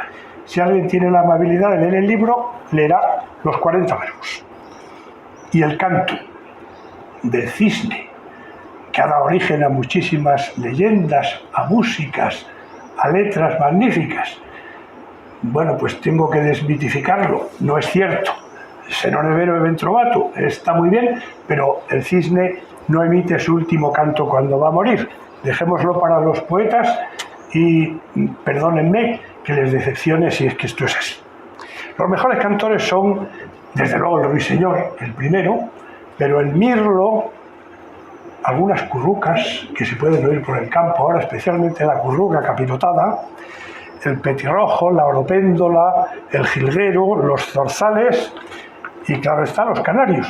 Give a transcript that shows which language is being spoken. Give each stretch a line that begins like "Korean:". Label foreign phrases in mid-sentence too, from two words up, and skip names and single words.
Spanish: Si alguien tiene la amabilidad de leer el libro, leerá los 40 verbos. Y el canto del cisne, que ha dado origen a muchísimas leyendas, a músicas, a letras magníficas. Bueno, pues tengo que desmitificarlo, no es cierto.
Italian: Se non è vero e ben trovato,
Spanish: está muy bien, pero el cisne no emite su último canto cuando va a morir. Dejémoslo para los poetas y perdónenme que les decepcione si es que esto es así. Los mejores cantores son, desde luego, el ruiseñor, el primero, pero el mirlo, algunas currucas que se pueden oír por el campo ahora, especialmente la curruca capirotada, el petirrojo, la oropéndola, el jilguero, los zorzales y, claro está, los canarios.